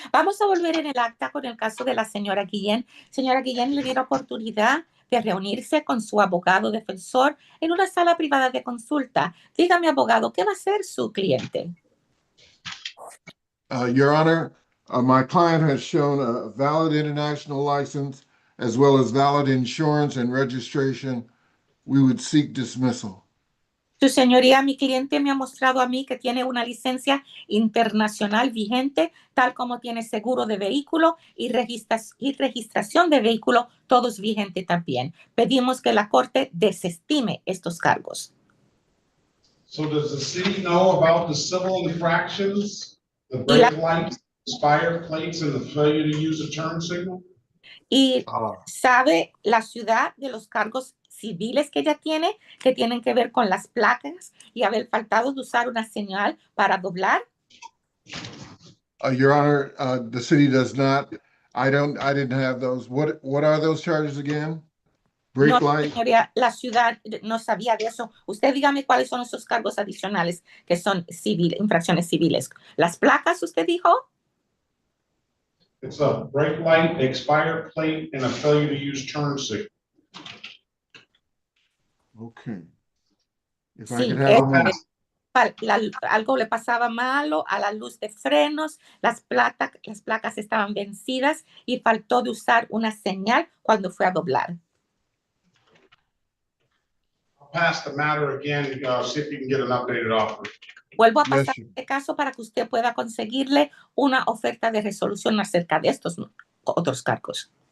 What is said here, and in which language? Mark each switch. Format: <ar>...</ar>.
<es>Vamos a volver en el acta con el caso de la señora Guillén. Señora Guillén, le dio la oportunidad de reunirse con su abogado defensor en una sala privada de consulta. Dígame, abogado, ¿qué va a hacer su cliente?</es> <en>Your Honor, my client has shown a valid international license as well as valid insurance and registration. We would seek dismissal.</en> <es>Su señoría, mi cliente me ha mostrado a mí que tiene una licencia internacional vigente, tal como tiene seguro de vehículo y registración de vehículo, todos vigentes también. Pedimos que la corte desestime estos cargos.</es> <en>So does the city know about the civil infractions, the brake lights, expired plates, and the failure to use a turn signal?</en> <es>Y sabe la ciudad de los cargos civiles que ella tiene, que tienen que ver con las placas y haber faltado de usar una señal para doblar.</es> <en>Your Honor, the city does not. I didn't have those. What are those charges again? Brake</en> <es>No,</es> <en>light?</en> <es>señoría, la ciudad no sabía de eso. Usted dígame cuáles son esos cargos adicionales que son infracciones civiles. ¿Las placas, usted dijo?</es> <en>It's a brake light, expired plate, and a failure to use turn signal. Okay. If I</en> <es>Sí,</es> <en>could have a moment.</en> <es>algo le pasaba malo a la luz de frenos, las placas estaban vencidas y faltó de usar una señal cuando fue a doblar.</es> <en>I'll pass the matter again, see if you can get an updated offer.</en> <es>Vuelvo a</es> <en>Yes,</en> <es>pasar</es> <en>sir.</en> <es>este caso para que usted pueda conseguirle una oferta de resolución acerca de estos otros cargos.</es>